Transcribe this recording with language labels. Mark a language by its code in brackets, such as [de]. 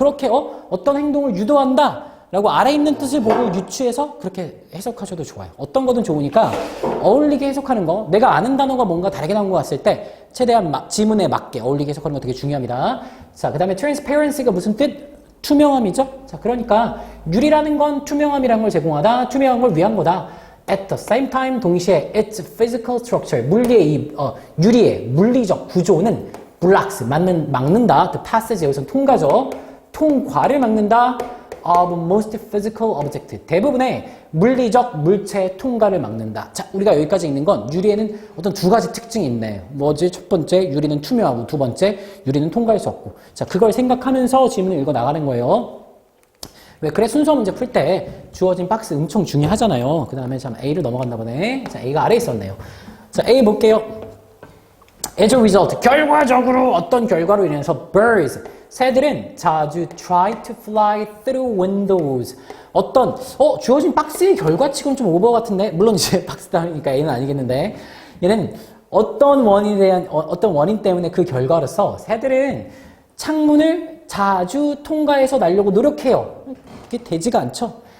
[ko] 그렇게 어떤 행동을 유도한다 라고 아래 있는 뜻을 보고 유추해서 그렇게 해석하셔도 좋아요. 어떤 거든 좋으니까 어울리게 해석하는 거, 내가 아는 단어가 뭔가 다르게 나온 것 같을 때 최대한 지문에 맞게 어울리게 해석하는 거 되게 중요합니다. 자, 그 다음에 transparency가 무슨 뜻? 투명함이죠? 자, 그러니까 유리라는 건 투명함이라는 걸 제공하다, 투명한 걸 위한 거다. [en] At the same time, [ko] 동시에 [en] its physical structure, [ko] 유리의 물리적 구조는 [en] blocks, [ko] 막는다. [en] The passage, [ko] 여기서 통과죠. 통과를 막는다. [en] of most physical object. [ko] 대부분의 물리적 물체의 통과를 막는다. 자, 우리가 여기까지 읽는 건 유리에는 어떤 두 가지 특징이 있네. 뭐지? 첫 번째, 유리는 투명하고 두 번째, 유리는 통과할 수 없고. 자, 그걸 생각하면서 지문을 읽어 나가는 거예요. 왜? 그래, 순서 문제 풀 때 주어진 박스 엄청 중요하잖아요. 그 다음에 참 A를 넘어갔나 보네. 자, A가 아래에 있었네요. 자, A 볼게요. [en] As a result, [ko] 결과적으로 어떤 결과로 인해서 birds, 새들은 자주 [en] try to fly through windows. [ko] 주어진 박스의 결과치고는 좀 오버 같은데, 물론 이제 박스다 하니까 A는 아니겠는데, 얘는 어떤 원인 때문에 그 결과로서 새들은 창문을 자주 통과해서 날려고 노력해요. 그게 되지가 않죠.